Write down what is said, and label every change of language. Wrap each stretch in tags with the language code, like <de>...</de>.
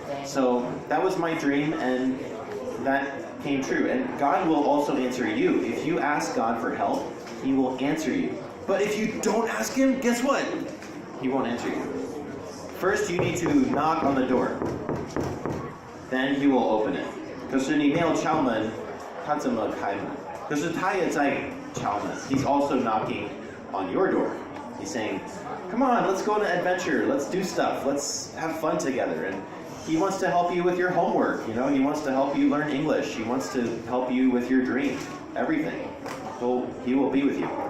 <en>So that was my dream, and that came true. And God will also answer you. If you ask God for help, He will answer you. But if you don't ask Him, guess what? He won't answer you. First, you need to knock on the door. Then He will open it.</en> <zh>可是你没有敲门，他怎么开门？可是他也在敲门。</zh> <en>He's also knocking on your door. He's saying, come on, let's go on an adventure. Let's do stuff. Let's have fun together. And He wants to help you with your homework. You know, He wants to help you learn English. He wants to help you with your dream. Everything. He will be with you.</en>